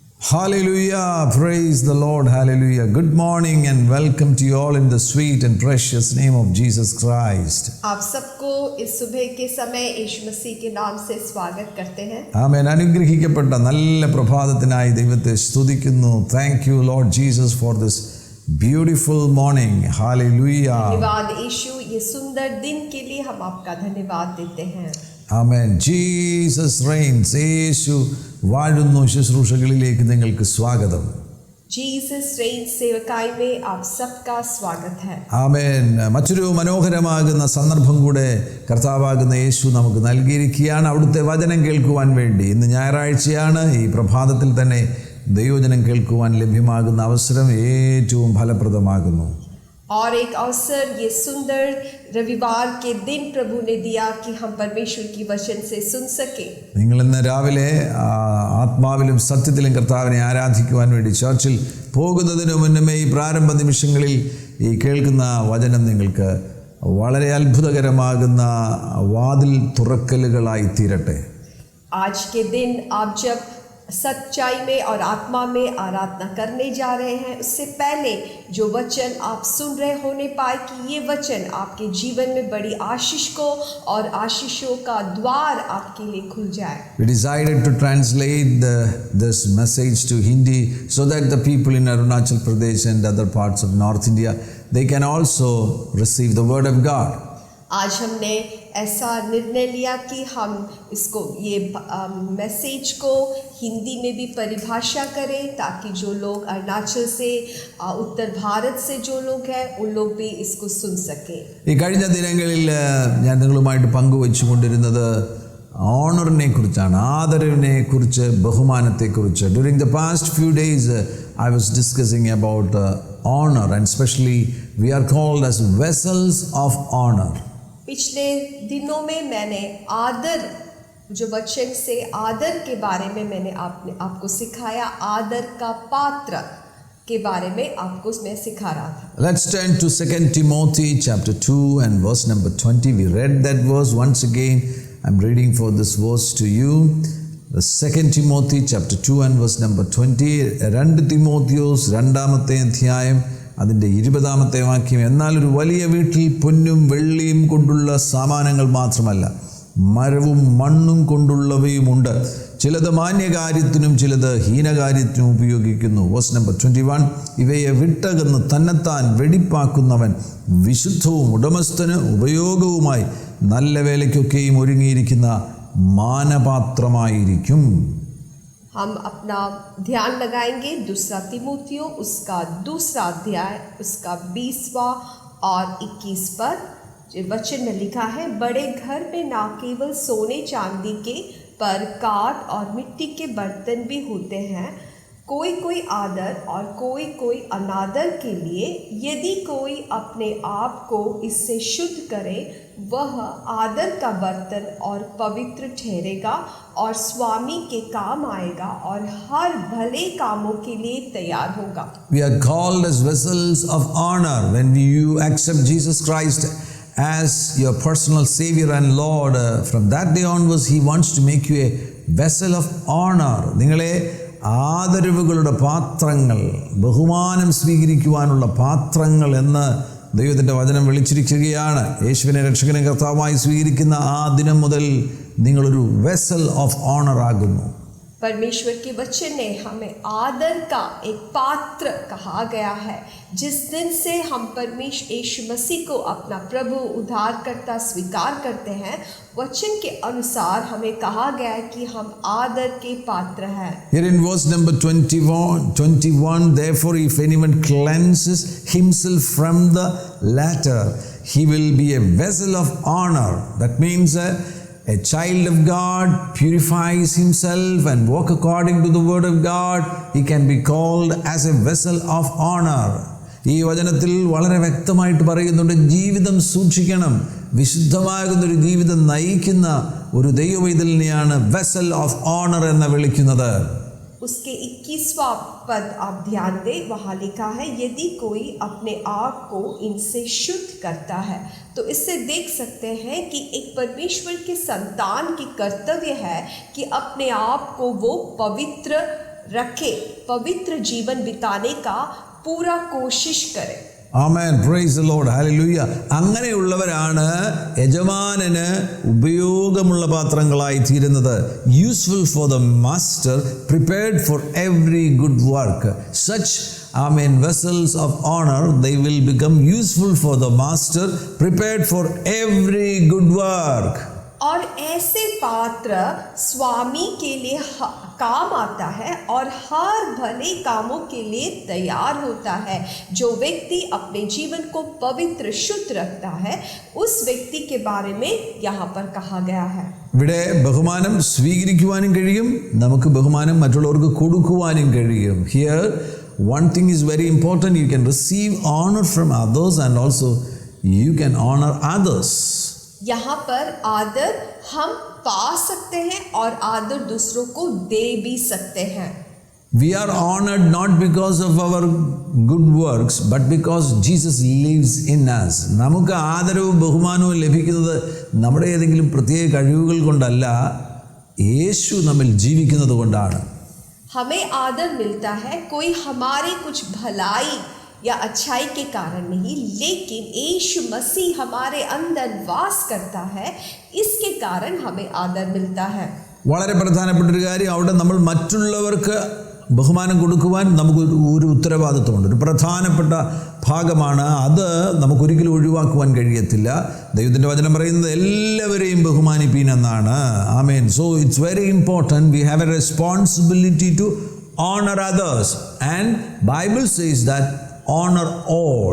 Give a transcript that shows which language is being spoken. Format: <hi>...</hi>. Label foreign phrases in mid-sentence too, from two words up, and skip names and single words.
<en>Hallelujah, praise the Lord, hallelujah. Good morning and welcome to you all in the sweet and precious name of Jesus Christ.</en> <hi>आप सबको इस सुबह के समय यीशु मसीह के नाम से स्वागत करते हैं.</hi> <ml>ആമേൻ. അനുഗ്രഹിക്കപ്പെട്ട നല്ല പ്രഭാതത്തിനായി ദൈവത്തെ സ്തുതിക്കുന്നു.</ml> <en>Thank you Lord Jesus for this beautiful morning. Hallelujah.</en> <hi>धन्यवाद यीशु, ये सुंदर दिन के लिए हम आपका धन्यवाद देते हैं.</hi> <ml>ആമേൻ.</ml> <en>Jesus reigns.</en> <ml>യേശു വാഴുന്നു ശുശ്രൂഷകളിലേക്ക് നിങ്ങൾക്ക് സ്വാഗതം.</ml> <en>Jesus reigns</en> <hi>സേവകായി में आप सबका स्वागत है.</hi> <ml>ആമേൻ. മറ്റൊരു മനോഹരമാകുന്ന സന്ദർഭം കൂടെ കർത്താവാകുന്ന യേശു നമുക്ക് നൽകിയിരിക്കുകയാണ് അവിടുത്തെ വചനം കേൾക്കുവാൻ വേണ്ടി. ഇന്ന് ഞായറാഴ്ചയാണ്. ഈ പ്രഭാതത്തിൽ തന്നെ ദൈവവചനം കേൾക്കുവാൻ ലഭ്യമാകുന്ന അവസരം ഏറ്റവും ഫലപ്രദമാകുന്നു.</ml> <hi>और एक अवसर ये सुंदर रविवार के दिन प्रभु ने दिया कि हम परमेश्वर की वचन से सुन सके.</hi> <ml>നിങ്ങൾ ഇന്ന് രാവിലെ ആത്മാവിലും സത്യത്തിലും കർത്താവിനെ ആരാധിക്കുവാൻ വേണ്ടി ചർച്ചിൽ പോകുന്നതിന് മുന്നമേ ഈ പ്രാരംഭ നിമിഷങ്ങളിൽ ഈ കേൾക്കുന്ന വചനം നിങ്ങൾക്ക് വളരെ അത്ഭുതകരമാകുന്ന വാതിൽ തുറക്കലുകളായി തീരട്ടെ.</ml> <hi>आज के दिन आप जब सच्चाई में और आत्मा में आराधना करने जा रहे हैं, उससे पहले जो वचन आप सुन रहे होने पाए कि ये वचन आपके जीवन में बड़ी आशीष को और आशीषों का द्वार आपके लिए खुल जाए.</hi> <en>We decided to translate this message to Hindi so that the people in Arunachal Pradesh and other parts of North India, they can also receive the word of God.</en> <hi>आज हमने ऐसा निर्णय लिया कि हम इसको ये मैसेज को हिंदी में भी परिभाषा करें ताकि जो लोग अरुणाचल से उत्तर भारत से जो लोग हैं उन लोग भी इसको सुन सकें.</hi> <ml>ഈ കഴിഞ്ഞ ദിനങ്ങളിൽ ഞാൻ നിങ്ങളുമായിട്ട് പങ്കുവെച്ചുകൊണ്ടിരുന്നത് ഓണറിനെ കുറിച്ചാണ്, ആദരവിനെ കുറിച്ച്, ബഹുമാനത്തെ കുറിച്ച്.</ml> <en>During the past few days I was discussing about honor, and especially we are called as vessels of honor.</en> <hi>पिछले दिनों में मैंने आदर, जो वचन से आदर के बारे में मैंने आपको सिखाया, आदर का पात्र के बारे में आपको मैं सिखा रहा था.</hi> <en>Let's turn to 2 Timothy chapter 2 and verse number 20. We read that verse once again. I'm reading for this verse to you. The 2 Timothy chapter 2 and verse number 20.</en> <ml>2 തിമോത്തിയോസ് രണ്ടാമത്തെ അധ്യായം അതിൻ്റെ 20-ാമത്തെ വാക്യം. എന്നാൽ ഒരു വലിയ വീട്ടിൽ പൊന്നും വെള്ളിയും കൊണ്ടുള്ള സാമാനങ്ങൾ മാത്രമല്ല, മരവും മണ്ണും കൊണ്ടുള്ളവയുമുണ്ട്. ചിലത് മാന്യകാര്യത്തിനും ചിലത് ഹീനകാര്യത്തിനും ഉപയോഗിക്കുന്നു.</ml> <en>verse number 21.</en> <ml>ഇവയെ വിട്ടകന്ന് തന്നെത്താൻ വെടിപ്പാക്കുന്നവൻ വിശുദ്ധവും ഉടമസ്ഥന് ഉപയോഗവുമായി നല്ല വേലയ്ക്കൊക്കെയും ഒരുങ്ങിയിരിക്കുന്ന മാനപാത്രമായിരിക്കും.</ml> <hi>हम अपना ध्यान लगाएंगे 2 तिमोथियो उसका 2 अध्याय उसका 20वां और 21 पर. जो वचन में लिखा है, बड़े घर में ना केवल सोने चांदी के पर काठ और मिट्टी के बर्तन भी होते हैं, कोई कोई आदर और कोई कोई अनादर के लिए. यदि कोई अपने आप को इससे शुद्ध करे, वह आदर का बर्तन और पवित्र ठहरेगा और स्वामी के काम आएगा और हर भले कामों के लिए तैयार होगा.</hi> <en>We are called as vessels of honor when you accept Jesus Christ as your personal Savior and Lord. From that day onwards, He wants to make you a vessel of honor.</en> <ml>നിങ്ങളെ ആദരവുകളുടെ പാത്രങ്ങൾ, ബഹുമാനം സ്വീകരിക്കുവാനുള്ള പാത്രങ്ങൾ എന്ന് ദൈവത്തിൻ്റെ വചനം വിളിച്ചിരിക്കുകയാണ്. യേശുവിനെ രക്ഷകനും കർത്താവായി സ്വീകരിക്കുന്ന ആ ദിനം മുതൽ നിങ്ങളൊരു</ml> <en>vessel of honour</en> <ml>ആകുന്നു.</ml> <hi>परमेश्वर के वचन ने हमें आदर का एक पात्र कहा गया है. जिस दिन से हम परमेश्वर यीशु मसीह को अपना प्रभु उद्धारकर्ता स्वीकार करते हैं, वचन के अनुसार हमें कहा गया है कि हम आदर के पात्र हैं.</hi> <en>Here in verse number 21, therefore if anyone cleanses himself from the latter, he will be a vessel of honor. That means a child of God purifies himself and walk according to the word of God, he can be called as a vessel of honor.</en> <ml>ഈ വചനത്തിൽ വളരെ വ്യക്തമായിട്ട് പറയുന്നുണ്ട്, ജീവിതം സൂക്ഷിക്കണം, വിശുദ്ധമാകുന്നൊരു ജീവിതം നയിക്കുന്ന ഒരു ദൈവവൈതലിനെയാണ്</ml> <en>vessel of honour</en> <ml>എന്ന് വിളിക്കുന്നത്.</ml> <hi>उसके 21वां पद आप ध्यान दें, वहाँ लिखा है, यदि कोई अपने आप को इनसे शुद्ध करता है. तो इससे देख सकते हैं कि एक परमेश्वर के संतान की कर्तव्य है कि अपने आप को वो पवित्र रखे पवित्र जीवन बिताने का पूरा कोशिश करें.</hi> <en>Amen. Praise the Lord. Hallelujah.</en> <ml>അങ്ങനെയുള്ളവരാണ് യജമാനന് ഉപയോഗമുള്ള പാത്രങ്ങളായി തീരുന്നത്.</ml> <en>Useful for the master, prepared for every good work. Such vessels of honor, they will become useful for the master, prepared for every good work.</en> <hi>और ऐसे पात्र स्वामी के लिए काम आता है और हर भले कामों के लिए तैयार होता है. जो व्यक्ति अपने जीवन को पवित्र शुद्ध रखता है, उस व्यक्ति के बारे में यहाँ पर कहा गया है.</hi> <ml>ഇവിടെ ബഹുമാനം സ്വീകരിക്കുവാനും കഴിയും, നമുക്ക് ബഹുമാനം മറ്റുള്ളവർക്ക് കൊടുക്കുവാനും കഴിയും.</ml> <en>Here one thing is very important, you can receive honor from others and also you can honor others.</en> <hi>यहाँ पर आदर हम पा सकते हैं और आदर दूसरों को दे भी सकते हैं.</hi> <en>We are honored not because of our good works but because Jesus lives in us.</en> <ml>നമുക്ക് ആദരവും ബഹുമാനവും ലഭിക്കുന്നത് നമ്മുടെ ഏതെങ്കിലും പ്രത്യേക കഴിവുകൾ കൊണ്ടല്ല, യേശു നമ്മിൽ ജീവിക്കുന്നത് കൊണ്ടാണ്.</ml> <hi>हमें आदर मिलता है कोई हमारे कुछ भलाई या अच्छाई के कारण नहीं, लेकिन यीशु मसीह हमारे अंदर वास करता है, इसके कारण हमें आदर मिलता है.</hi> <ml>വളരെ പ്രധാനപ്പെട്ട ഒരു കാര്യം, അവിടെ നമ്മൾ മറ്റുള്ളവർക്ക് ബഹുമാനം കൊടുക്കുവാൻ നമുക്ക് ഒരു ഉത്തരവാദിത്വമുണ്ട്. ഒരു പ്രധാനപ്പെട്ട ഭാഗമാണ് അത്, നമുക്കൊരിക്കലും ഒഴിവാക്കുവാൻ കഴിയത്തില്ല. ദൈവത്തിൻ്റെ വചനം പറയുന്നത് എല്ലാവരെയും ബഹുമാനിപ്പീൻ എന്നാണ്.</ml> <en>ആമേൻ. so it's very important, we have a responsibility to honor others, and Bible says that honor all.</en>